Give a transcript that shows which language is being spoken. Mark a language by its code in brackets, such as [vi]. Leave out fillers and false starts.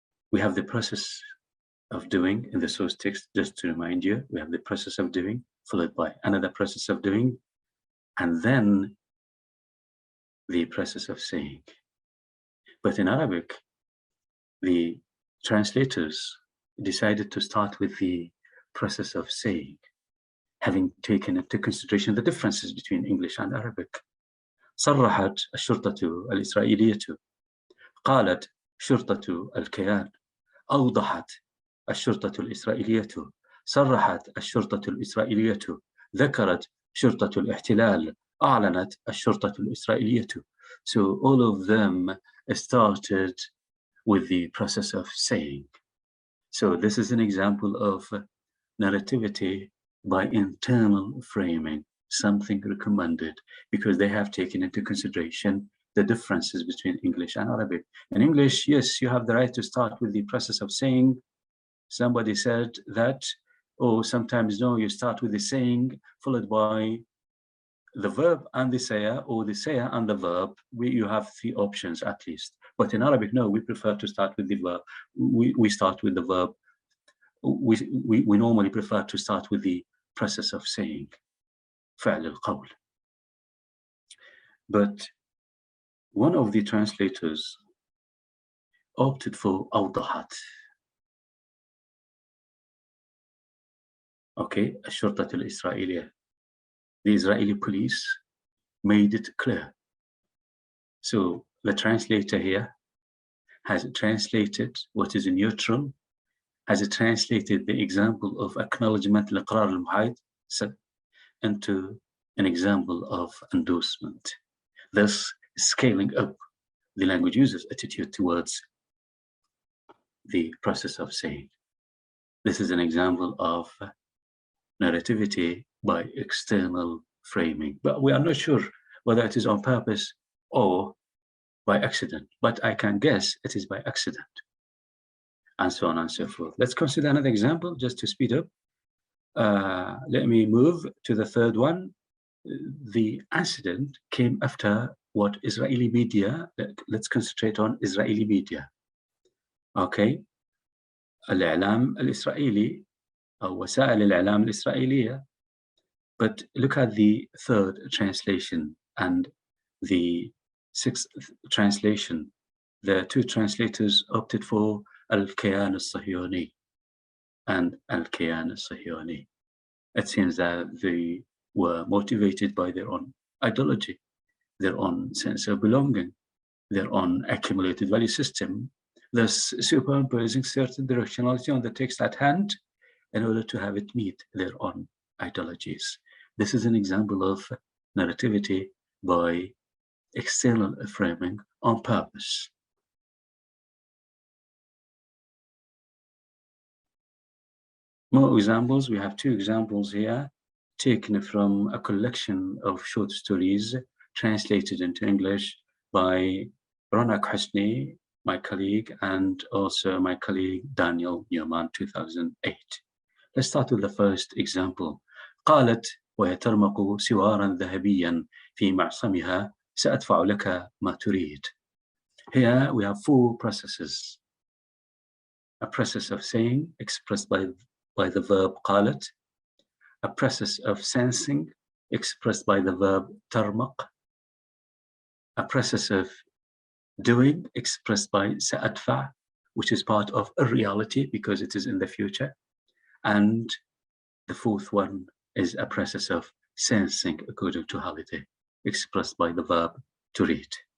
[en] We have the process of doing in the source text, just to remind you, we have the process of doing, followed by another process of doing, and then the process of saying. But in Arabic, the translators decided to start with the process of saying, having taken into consideration the differences between English and Arabic. [ar] صرحت الشرطة الإسرائيلية، قالت شرطة الكيان، أوضحت الشرطة الإسرائيلية، صرحت الشرطة الإسرائيلية، ذكرت شرطة الاحتلال، أعلنت الشرطة الإسرائيلية. [en] So all of them started with the process of saying. So this is an example of narrativity by internal framing, something recommended, because they have taken into consideration the differences between English and Arabic. In English, yes, you have the right to start with the process of saying. Somebody said that, or sometimes no, you start with the saying followed by the verb and the saya, or the saya and the verb. You have three options at least. But in Arabic, no, we prefer to start with the verb. We start with the verb. We normally prefer to start with the process of saying, [ar] فعل القول. [en] But one of the translators opted for أوضحت. [ar] Okay, الشرطة الإسرائيلية. [en] The Israeli police made it clear. So the translator here has translated what is neutral, has translated the example of acknowledgement [ar] الإقرار المحايد [en] into an example of endorsement, thus scaling up the language user's attitude towards the process of saying. This is an example of narrativity by external framing, but we are not sure whether it is on purpose or by accident, but I can guess it is by accident, and so on and so forth. Let's consider another example just to speed up. Let me move to the third one. The incident came after what Israeli media, let's concentrate on Israeli media. [ar] Okay, الإعلام الإسرائيلي أو وسائل الإعلام الإسرائيلية. [en] But look at the third translation and the sixth translation, the two translators opted for Al-Kayan al-Sahyoni and Al-Kayan al-Sahyoni. It seems that they were motivated by their own ideology, their own sense of belonging, their own accumulated value system, thus superimposing certain directionality on the text at hand in order to have it meet their own ideologies. This is an example of narrativity by external framing on purpose. More examples. We have two examples here taken from a collection of short stories translated into English by Ronak Husni, my colleague, and also my colleague Daniel Newman, 2008. Let's start with the first example. [ar] قالت وهي ترمق سوارا ذهبيا في معصمها سأدفع لك ما تريد. [en] Here we have four processes. A process of saying expressed by the verb قالت, a process of sensing expressed by the verb ترمق, a process of doing expressed by سأدفع, which is part of a reality because it is in the future, and the fourth one is a process of sensing according to holiday expressed by the verb to read.